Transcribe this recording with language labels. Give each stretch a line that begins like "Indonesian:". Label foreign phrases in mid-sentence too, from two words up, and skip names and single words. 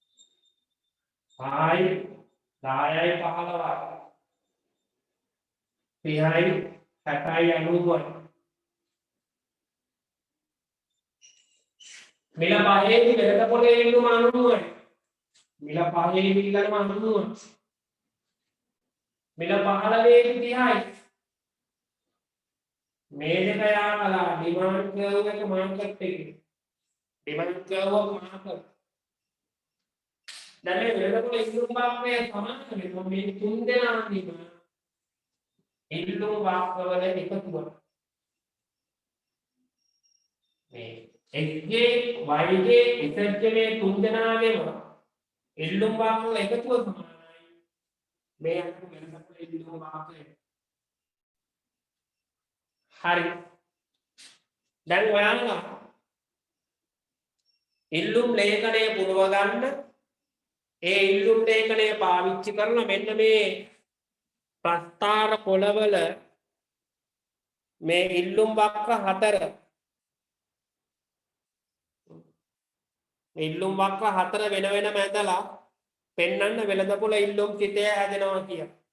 Sinhala: 5යි 10යි 15යි 30යි 60යි 90යි මිල පහේදී වෙළඳ පොලේ ඉල්ලුම 90යි මිල පහේදී ඉල්ලන 90යි මිල 15ේදී 30යි මේ දෙක යාමලා
English: demand curve
Sinhala: එක මාකට් එකේ
English: demand curve
Sinhala: එක මාකට් දැන් මේ වෙළඳ පොලේ ඉල්ලුම භාගය සමාන වෙනවා මේ තුන් දෙනාදීම ඉල්ලුම භාගවල එකතුව මේ xj yj zj මේ තුන් දෙනාගේම ඉල්ලුම් භාගවල එකතුව සමානයි මේ අතර වෙළඳ පොලේ ඉල්ලුම භාගය හරි දැන් ඔයාලා ඉල්ලුම් ලේඛනය පුරව ගන්න ඒ ඉල්ලුම් ලේඛනය පාවිච්චි කරලා මෙන්න මේ ප්‍රස්ථාර පොළවල මේ ඉල්ලුම් වක්‍ර 4 ඉල්ලුම් වක්‍ර 4 වෙන වෙනම ඇදලා පෙන්වන්න වෙළඳ පොළ ඉල්ලුම් සිතය හැදෙනවා කිය.